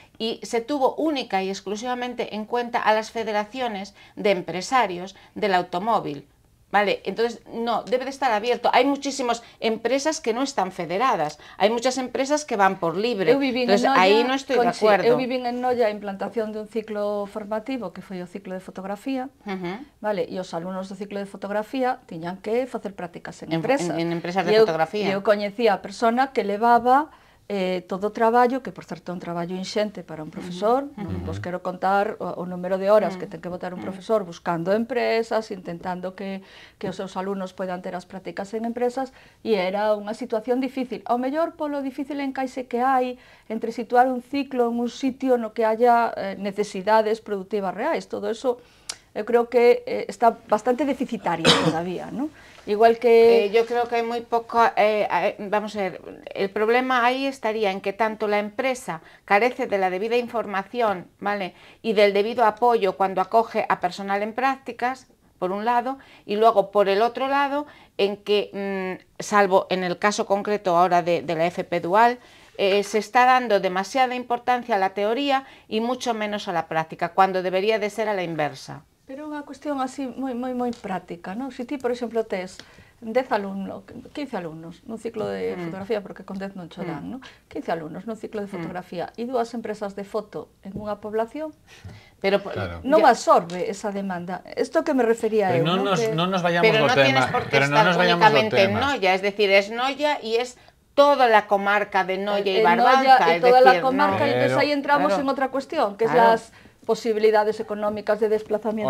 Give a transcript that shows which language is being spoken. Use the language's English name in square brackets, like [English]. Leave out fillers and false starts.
[Spanish] Y se tuvo única y exclusivamente en cuenta a las federaciones de empresarios del automóvil. Vale, entonces no, debe de estar abierto. Hay muchísimas empresas que no están federadas, hay muchas empresas que van por libre, entonces ahí no estoy de acuerdo. [Galician] Eu vivín en Noia a implantación de un ciclo formativo que foi o ciclo de fotografía, vale, e os alumnos do ciclo de fotografía tiñan que facer prácticas en empresas. En empresas de fotografía. E eu coñecía a persona que levaba todo o traballo, que por certo é un traballo inxente para un profesor, non vos quero contar o número de horas que ten que botar un profesor buscando empresas, intentando que os seus alumnos poidan ter as prácticas en empresas, e era unha situación difícil. Ao mellor polo difícil encaixe que hai entre situar un ciclo en un sitio no que haya necesidades productivas reais, todo eso eu creo que está bastante deficitario todavía, ¿no? Igual que... [Spanish] yo creo que hay muy poco... vamos a ver, el problema ahí estaría en que tanto la empresa carece de la debida información, ¿vale?, y del debido apoyo cuando acoge a personal en prácticas, por un lado, y luego por el otro lado, en que, salvo en el caso concreto ahora de la FP dual, se está dando demasiada importancia a la teoría y mucho menos a la práctica, cuando debería de ser a la inversa. [Galician] Pero unha cuestión así moi práctica, non? Se ti, por exemplo, tes 10 alumnos, 15 alumnos nun ciclo de fotografía, porque con 10 non cho dan, non? 15 alumnos nun ciclo de fotografía e 2 empresas de foto en unha población, pero non absorbe esa demanda. Isto que me refería eu, non nos vayamos do tema. [Spanish] Pero non tienes por qué estar únicamente en Noia, es decir, es Noia y es toda la comarca de Noia y Barbanza. Y toda la comarca, entonces ahí entramos en otra cuestión, que es posibilidades económicas de desplazamiento